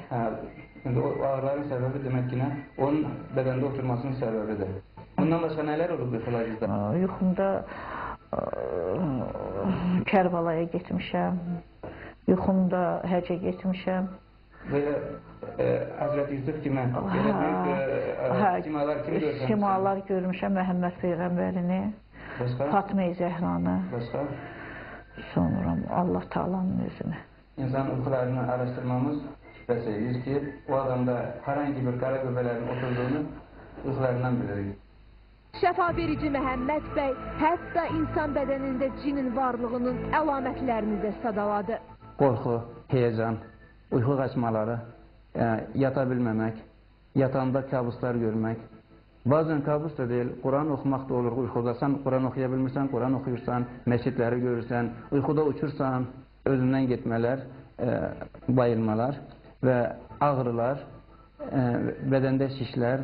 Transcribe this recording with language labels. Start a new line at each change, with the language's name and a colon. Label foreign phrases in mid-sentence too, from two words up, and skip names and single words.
Turkish: Ha, şimdi o ağrıların sebebi demek ki ne? Onun bedende oturmasının sebebidir. Bundan başka neler olur bu yuxularınızda?
Azerbaijani: Yuxumda Kərbalaya getmişəm. Yuxumda həcə getmişəm.
Turkish: Böyle Hazreti Yusuf kimi, böyle büyük simalar kimi görürsən?
Azerbaijani: Simalar görmüşəm, Məhəmməd Peyğəmbərini, Başqa? Fatma-i Zəhranı, Başqa? sonra Allah Taala'nın özünü.
Turkish: İnsan uykularını araştırmamız şüphesiz ki o adamda herhangi bir kara göbelerin oturduğunu uykularından biliriz.
Azerbaijani: Şəfa verici Məhəmməd bəy hətta insan bədənində cinin varlığının əlamətlərini də sadaladı. Qorxu,
Turkish: heyecan, uyku kaçmaları, yata bilmemek, yatağında kabuslar görmek. Bazen kabus da değil, Kur'an okumak da olur uykuda. Sen Kur'an okuyabilmişsen, Kur'an okuyursan, mescitleri görürsen, uykuda uçursan, özünden gitmeler, bayılmalar ve ağrılar, bedende şişler.